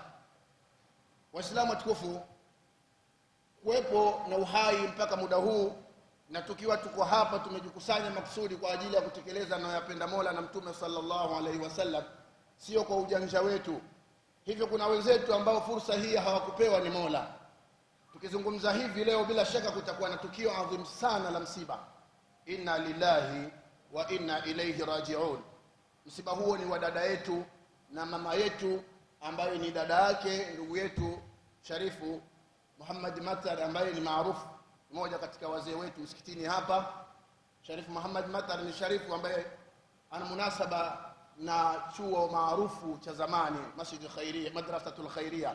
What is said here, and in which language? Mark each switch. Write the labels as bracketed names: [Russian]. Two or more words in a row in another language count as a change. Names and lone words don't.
[Swahili] Waislamu watukufu, kuwepo na uhai mpaka muda huu na tukiwa tuko hapa tumejikusanya maksudi kwa ajili ya kutekeleza anayoyapenda Mola na Mtume [Arabic] صلى الله عليه وسلم, [Swahili] sio kwa ujanja wetu. Hivyo kuna wenzetu ambao fursa hii hawakupewa ni Mola. Tukizungumza hivi leo, bila shaka kutakuwa na tukio adhim sana la msiba. [Arabic] إنا لله وإنا إليه راجعون. [Swahili] Msiba huo ni wa dada yetu na mama yetu ambaye ni dada yake ndugu yetu Sharifu Muhammad Matar, ambaye ni maarufu mmoja katika wazee wetu msikitini hapa. Sharifu Muhammad Matar ni Sharifu ambaye ana munasaba na chuo maarufu cha zamani Masjid Khairia, Madrasatul Khairia.